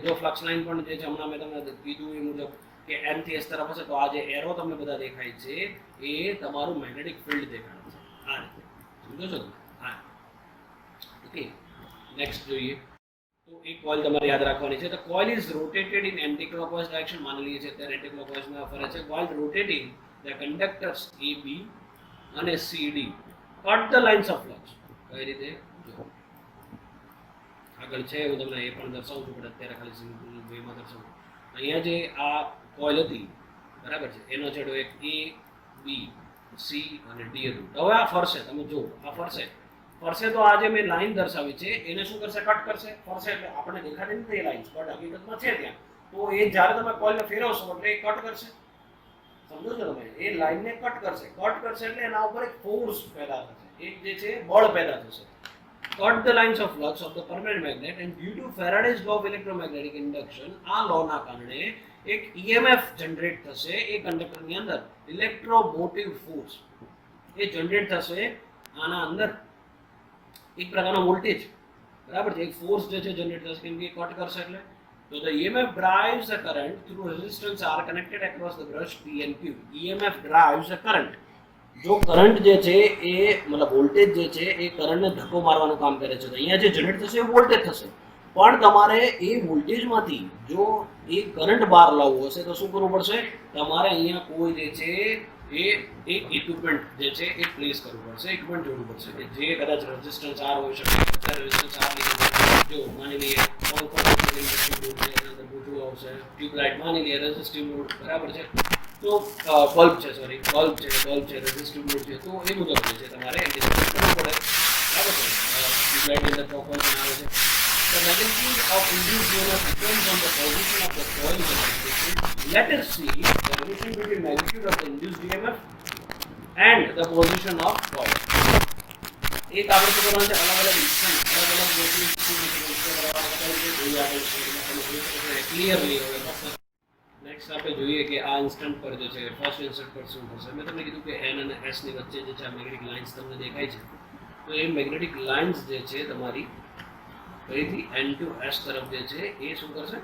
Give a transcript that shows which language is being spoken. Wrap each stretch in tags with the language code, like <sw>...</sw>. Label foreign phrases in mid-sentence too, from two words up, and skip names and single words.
<gu>જો</gu> <en>flux line</en> <gu>પણ જે છે હમણાં મેં તમને કીધું એ મુજબ કે એન થી એસ તરફ હશે, તો આ જે એરો તમને બધા દેખાય છે એ તમારું</gu> <en>magnetic field</en> <gu>દેખાય છે. આ રીતે સમજો છો તમે? હા, ઓકે. નેક્સ્ટ જોઈએ તો એક કોઇલ તમારે યાદ રાખવાની છે. તો</gu> <en>coil is rotated in anti clockwise direction.</en> <gu>માની લઈએ છે અત્યારે એન્ટી ક્લોકવાઇઝમાં ફરે છે.</gu> <en>while rotating the conductors AB અને CD cut the lines of flux.</en> <gu>કઈ રીતે જો આગળ છે હું તમને એ પણ દર્શાવું છું, પણ અત્યારે ખાલી</gu> <en>simple way</en> <gu>દર્શાવું. અહીંયા જે આ કોઇલ હતી, બરાબર છે, એનો છેડો એક A, B, C અને D હતું. હવે આ ફરશે, તમે જો આ ફરશે તો આ જે મેં લાઈન દર્શાવી છે એને શું કરશે, કટ કરશે. ફરશે એટલે આપણને દેખાતી નથી એ લાઈન્સ, બટ હકીકતમાં છે ત્યાં. તો એ જ્યારે તમે કોઇલને ફેરવશો એટલે એ કટ કરશે. સમજો છો તમે? એ લાઈનને કટ કરશે એટલે એના ઉપર એક ફોર્સ પેદા થશે, એક જે છે બળ પેદા થશે.</gu> <en>Cut the lines of flux of the permanent magnet and due to Faraday's law of electromagnetic induction,</en> <gu>આ લોના કારણે એક EMF જનરેટ થશે એ કંડક્ટરની અંદર,</gu> <en>electromotive force</en> <gu>એ જનરેટ થશે આના અંદર. એક પ્રકારનો વોલ્ટેજ બરાબર છે, એક ફોર્સ જે છે જનરેટ થશે કેમ કે કટ કરશે એટલે.</gu> <en>તો the EMF drives the current through resistance R connected across the brush P and Q. EMF drives the current.</en> <gu>જો કરંટ જે છે એ મતલબ વોલ્ટેજ જે છે એ કરંટને ધક્કો મારવાનું કામ કરે છે. તો અહીંયા જે જનરેટ થશે એ વોલ્ટેજ થશે, પણ તમારે એ વોલ્ટેજમાંથી જો એ કરંટ બહાર લાવવો હશે તો શું કરવું પડશે? તમારે અહીંયા કોઈ જે છે એ એક ઇક્વિપમેન્ટ જે છે એ પ્લેસ કરવું પડશે, ઇક્વિપમેન્ટ જોડવું પડશે કે જે કદાચ</gu> <en>resistance R</en> <gu>હોઈ શકે. અત્યારે</gu> <en>resistance R</en> <gu>ની જો માની લઈએ પૂછવું આવશે ટ્યુબલાઇટ માની લઈએ</gu> <en>resistive load,</en> <gu>બરાબર છે. તો બલ્બ છે, સોરી બલ્બ છે</gu> <en>resistive load</en> <gu>છે, તો એ મુજબ જે છે તમારે એન્ટિસિપેટ કરવું પડે, બરાબર છે. ટ્યુબલાઇટની અંદર પ્રોપર પણ આવે છે.</gu> <en>The magnitude of induced EMF depends on the position of the coil in the magnetic field. Let us see the relation between magnitude of the induced EMF and the position of coil.</en> <gu>એક આપણે શું કરવાનું છે, અલગ અલગ ઇન્સ્ટન્ટ અલગ અલગ વસ્તુ ક્લિયરલી હવે નેક્સ્ટ આપણે જોઈએ કે આ ઇન્સ્ટન્ટ પર જે છે</gu> <en>first instant</en> <gu>પર શું થશે. મેં તમને કીધું કે એન અને એસ ની વચ્ચે જે છે આ</gu> <en>magnetic lines</en> <gu>તમને દેખાય છે, તો એ</gu> <en>magnetic lines</en> <gu>જે છે તમારી ફરીથી</gu> <en>N to S</en> <gu>તરફ જે છે એ શું કરશે?</gu>